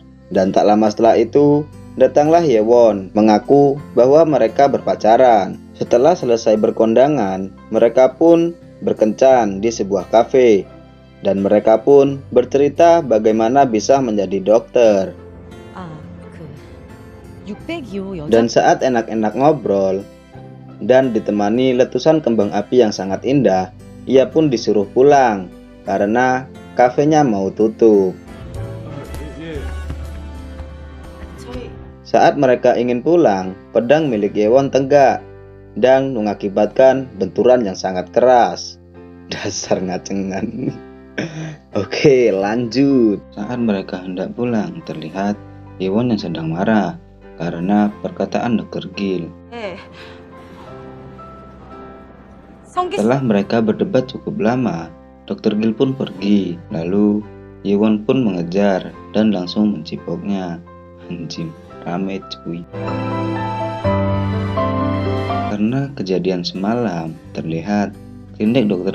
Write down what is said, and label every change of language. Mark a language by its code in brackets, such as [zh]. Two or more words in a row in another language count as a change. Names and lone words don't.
[id] Dan tak lama setelah itu, datanglah Yewon mengaku bahwa mereka berpacaran. Setelah selesai berkondangan, mereka pun berkencan di sebuah kafe. Dan mereka pun bercerita bagaimana bisa menjadi dokter. [ko] 아, 602호 여자. [id] Dan saat enak-enak ngobrol dan ditemani letusan kembang api yang sangat indah, ia pun disuruh pulang karena kafenya mau tutup. [ko] 저희 [id] Saat mereka ingin pulang, pedang milik Yewon tegak dan mengakibatkan benturan yang sangat keras. Dasar ngacengan. Oke, lanjut. Saat mereka hendak pulang, terlihat Yewon yang sedang marah karena perkataan Dr. Gil. [ko] 네. 성기 [id] Setelah mereka berdebat cukup lama, Dr. Gil pun pergi. Lalu Yewon pun mengejar dan langsung mencipoknya. Anjing, rame cuy. Karena kejadian semalam, terlihat klinik Dr.